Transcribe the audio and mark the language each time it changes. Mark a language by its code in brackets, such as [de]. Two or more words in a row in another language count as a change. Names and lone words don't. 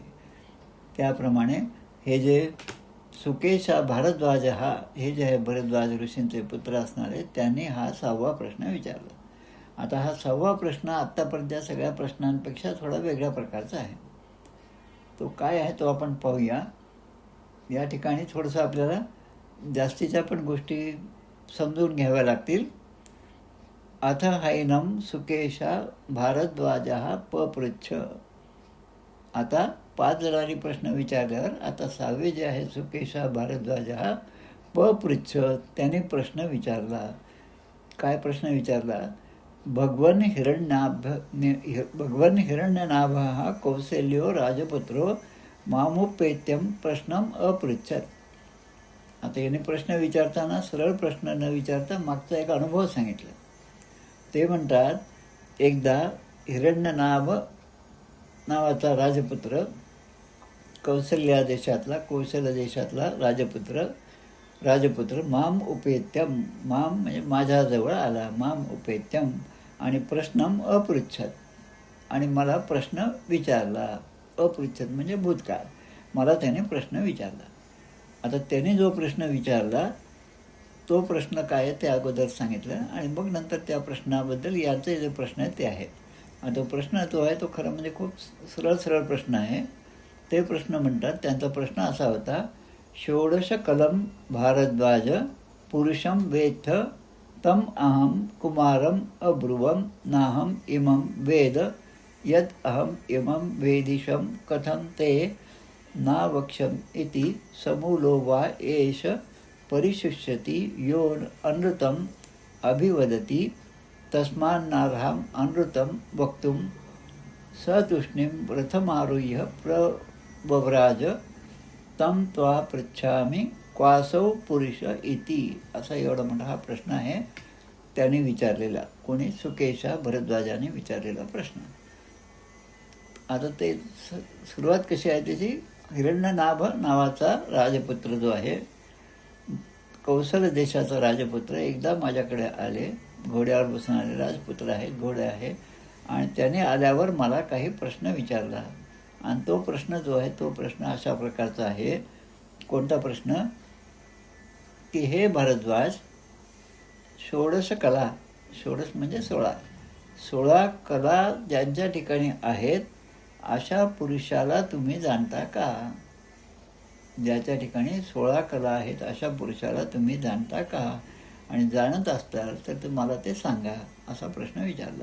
[mr] त्याप्रमाणे हे जे सुकेशा भारद्वाज हे जे आहे भरद्वाज ऋषींचे पुत्र असणारे त्यांनी हा 6वा प्रश्न विचारला. आता हा 6वा प्रश्न आत्तापर्यंत सगळ्या प्रश्नांपेक्षा थोडा वेगळ्या प्रकारचा आहे. तो काय आहे तो आपण पाहूया. या ठिकाणी थोडंसं आपल्याला जास्तीच्या पण गोष्टी समजून घ्याव्या लागतील. [sa] अथ हैनम सुकेशा भारद्वाज पपृच्छ. [mr] आता 5 जणांनी प्रश्न विचारल्यावर आता 6वे जे आहे सुकेशा भारद्वाज पपृच्छ त्याने प्रश्न विचारला. काय प्रश्न विचारला? [sa] भगवन् हिरण्यनाभः कौसल्यो राजपुत्रो मामुपेत्यम प्रश्नम अपृच्छत. [mr] आता याने प्रश्न विचारताना सरळ प्रश्न न विचारता मागचा एक अनुभव सांगितला. ते म्हणतात एकदा हिरण्यनाभ नावाचा राजपुत्र कौशल देशातला राजपुत्र [sa] माम उपेत्यम, [mr] माम म्हणजे माझ्याजवळ आला, [sa] माम उपेत्यम [mr] आणि [sa] प्रश्नम अपृच्छत [mr] आणि मला प्रश्न विचारला. अपृच्छत म्हणजे भूतकाळ. मला त्याने प्रश्न विचारला. आता त्याने जो प्रश्न विचारला तो प्रश्न काय आहे ते अगोदर सांगितलं आणि मग नंतर त्या प्रश्नाबद्दल याचे जे प्रश्न आहेत ते आहेत. आणि तो प्रश्न जो आहे तो खरं म्हणजे खूप सरळ सरळ प्रश्न आहे. ते प्रश्न म्हणतात, त्यांचा प्रश्न असा होता, [sa] षोडश कलम भारद्वाज पुरुषम वेत्थ तम अहम कुमारम अब्रुवम नाहम इमं वेद यद अहम इमं वेदिशम कथं ते ना वक्ष्यम इति समूलो वा एष परिशिष्यति यो अनृतम अभिवदति तस्मान्नार्हम् अनृतं वक्तुं स तूष्णीं प्रथमारुह्य प्रव्राज तम त्वा पृच्छामि क्वासौ पुरुष इति. [mr] असा एवढा मोठा हा प्रश्न आहे त्याने विचारलेला. कोणी? सुकेशा भरद्वाजाने विचारलेला प्रश्न. आता ते सुरुवात कशी आहे त्याची, हिरण्यनाभ नावाचा राजपुत्र जो आहे, कौशल देशाचा राजपुत्र, एकदा माझ्याकडे आले, घोड्यावर बसून आले, राजपुत्र आहेत, घोडे आहे, आणि त्याने आल्यावर मला काही प्रश्न विचारला. आणि तो प्रश्न जो आहे तो प्रश्न अशा प्रकारचा आहे. कोणता प्रश्न? की हे भारद्वाज, [sa] षोडश कला, [mr] षोडश म्हणजे 16 कला ज्यांच्या ठिकाणी आहेत अशा पुरुषाला तुम्ही जाणता का? ज्याच्या ठिकाणी 16 कला आहेत अशा पुरुषाला तुम्ही जाणता का? आणि जाणत असताल तर तुम्हाला ते सांगा, असा प्रश्न विचारला.